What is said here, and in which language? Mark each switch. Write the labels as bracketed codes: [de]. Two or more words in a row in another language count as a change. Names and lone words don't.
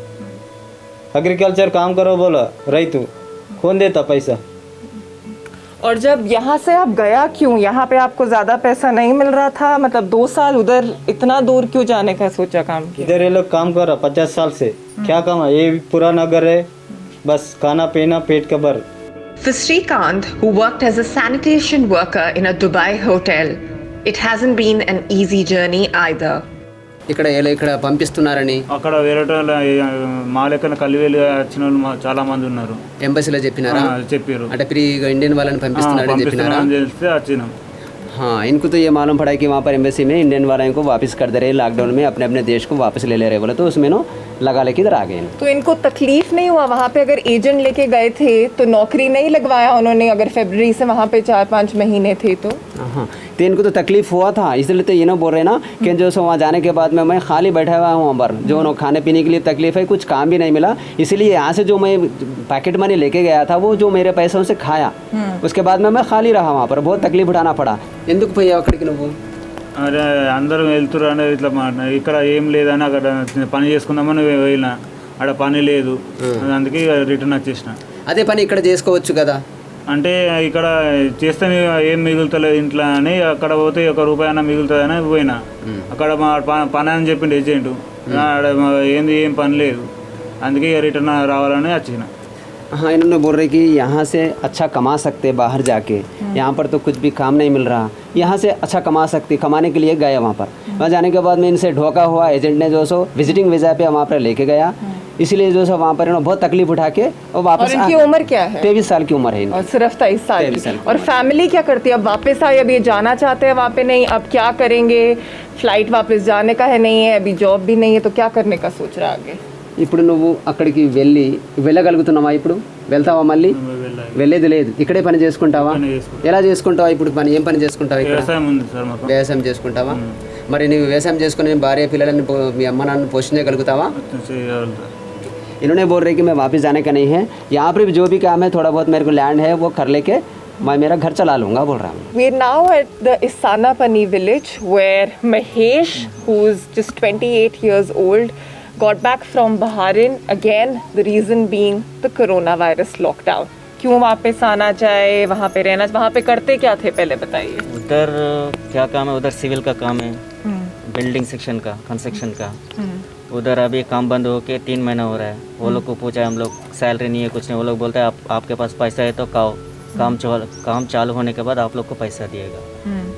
[hi] एग्रीकल्चर काम करो बोला, रैतु कौन देता पैसा? और जब यहाँ से आप गया क्यों? यहाँ पे आपको ज्यादा पैसा नहीं मिल रहा था? मतलब 2 साल उधर इतना दूर क्यों जाने का सोचा? काम किया? इधर ये लोग काम कर रहा 50 साल से, क्या काम है? ये पूरा नगर है, बस खाना पीना पेट का भर। [en] For Srikanth, who worked as a sanitation worker in a Dubai hotel, it hasn't been an easy journey either. [te] ఇక్కడ పంపిస్తున్నారని అక్కడ వేరే మా లెక్కన కలివేలు వచ్చిన వాళ్ళు చాలా మంది ఉన్నారు. ఎంబసీలో చెప్పినారా? చెప్పారు. అంటే [en] free Indian [te] వాళ్ళని పంపిస్తున్నారని చెప్పినారా? వచ్చినాం। [hi] हाँ, इनको तो ये मालूम पड़ा कि वहाँ पर एम्बेसी में इंडियन वालों को वापस कर दे रहे, लॉकडाउन में अपने अपने देश को वापस ले रहे बोले, तो उसमें नो लगा लेके इधर आ गए। तो इनको तकलीफ नहीं हुआ? वहाँ पे अगर एजेंट लेके गए थे तो नौकरी नहीं लगवाया उन्होंने? अगर फरवरी से वहाँ पे 4-5 महीने थे तो? हाँ, तो इनको तो तकलीफ हुआ था, इसलिए तो ये ना बोल रहे ना कि जो सो वहाँ जाने के बाद में मैं खाली बैठा हुआ हूँ वहाँ पर, जो नो खाने पीने के लिए तकलीफ है, कुछ काम भी नहीं मिला, इसलिए यहाँ से जो मैं [en] pocket money [hi] लेके गया था वो जो मेरे पैसों से खाया, उसके बाद में मैं खाली रहा वहाँ पर, बहुत तकलीफ उठाना पड़ा। [te] ఎందుకు పోయి అక్కడికి నువ్వు? అరే అందరూ వెళ్తున్నారు అంటే ఇట్లా ఇక్కడ ఏం లేదని అక్కడ పని చేసుకుందామని వెళ్ళినా, అక్కడ పని లేదు, అందుకే రిటర్న్ వచ్చేసిన। అదే పని ఇక్కడ చేసుకోవచ్చు కదా? అంటే ఇక్కడ చేస్తే ఏం మిగులుతలేదు ఇంట్లో అని, అక్కడ పోతే 1 రూపాయి అన్న మిగులుతుందని పోయినా। అక్కడ మా పని అని చెప్పిండు ఏజెంట్, ఏంది ఏం పని లేదు, అందుకే రిటర్న్ రావాలని వచ్చిన। [hi] हाँ, इन्होंने बोल रहे कि यहाँ से अच्छा कमा सकते बाहर जाके, यहाँ पर तो कुछ भी काम नहीं मिल रहा, यहाँ से अच्छा कमा सकते, कमाने के लिए गए वहाँ पर। वहाँ जाने के बाद में इनसे धोखा हुआ, एजेंट ने जो सो [en] visiting visa [hi] पे वहाँ पर लेके गया, इसलिए जो सो वहाँ पर इन्होंने बहुत तकलीफ उठा के और वापस। और इनकी उम्र क्या है? 23 साल की उम्र है इनकी। और सिर्फ 23 साल की। और फैमिली क्या करती है? अब वापस आए, अब ये जाना चाहते हैं वहाँ पे, नहीं अब क्या करेंगे? फ्लाइट वापस जाने का है नहीं है, अभी जॉब भी नहीं है, तो क्या करने का सोच रहा आगे? [te] ఇప్పుడు నువ్వు అక్కడికి వెళ్ళగలుగుతున్నావా? ఇప్పుడు వెళ్తావా? మళ్ళీ వెళ్ళేది లేదు, ఇక్కడే పని చేసుకుంటావా? ఎలా చేసుకుంటావా ఇప్పుడు పని? ఏం పని చేసుకుంటావా ఇక్కడ? వ్యవసాయం చేసుకుంటావా? మరి నువ్వు వ్యవసాయం చేసుకుని భార్య పిల్లలని మీ అమ్మ నాన్న పోషించగలుగుతావా? [hi] इन्होंने बोल रहे कि मैं वापस जाने का नहीं है, यहाँ पर भी जो भी काम है थोड़ा बहुत मेरे को लैंड है वो कर लेके मैं मेरा घर चला लूँगा बोल रहा हूँ। [en] We're now at the Isanapani village where Mahesh, who's just 28 years old, got back from Bahrain. Again, the reason being the coronavirus lockdown. [hi] क्यों वापस आना चाहे, वहाँ पे रहना, वहाँ पे करते क्या थे पहले बताइए। उधर क्या काम है? उधर सिविल का काम है, [en] building section [hi] का, कंस्ट्रक्शन का। उधर अभी काम बंद हो के 3 महीना हो रहा है। वो लोग को पूछा हम लोग, सैलरी नहीं है, कुछ नहीं। वो लोग बोलते हैं आपके पास पैसा है तो काम चालू होने के बाद आप लोग को पैसा दिएगा।